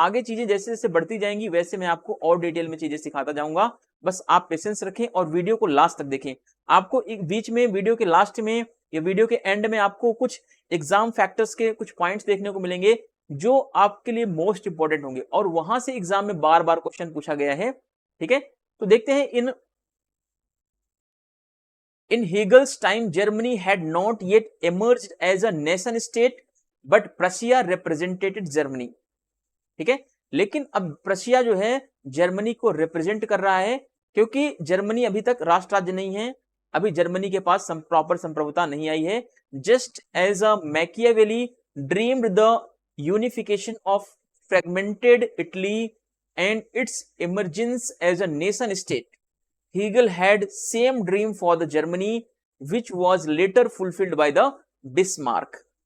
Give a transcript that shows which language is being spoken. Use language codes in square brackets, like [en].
[hi] आगे चीजें जैसे जैसे बढ़ती जाएंगी वैसे मैं आपको और डिटेल में चीजें सिखाता जाऊंगा। बस आप पेशेंस रखें और वीडियो को लास्ट तक देखें। आपको एक बीच में वीडियो के लास्ट में या वीडियो के एंड में आपको कुछ एग्जाम फैक्टर्स के कुछ पॉइंट्स देखने को मिलेंगे जो आपके लिए मोस्ट इंपॉर्टेंट होंगे और वहां से एग्जाम में बार बार क्वेश्चन पूछा गया है। ठीक है, तो देखते हैं [en] In Hegel's time, Germany had not yet emerged as a nation state, but Prussia represented Germany। [hi] ठीक है, लेकिन अब प्रशिया जो है जर्मनी को रिप्रेजेंट कर रहा है, क्योंकि जर्मनी अभी तक राष्ट्र राज्य नहीं है, अभी जर्मनी के पास प्रॉपर संप्रभुता नहीं आई है। [en] Just as a Machiavelli dreamed the unification of fragmented Italy and its emergence as a nation state, Hegel had same dream for the Germany which was later fulfilled by the Bismarck।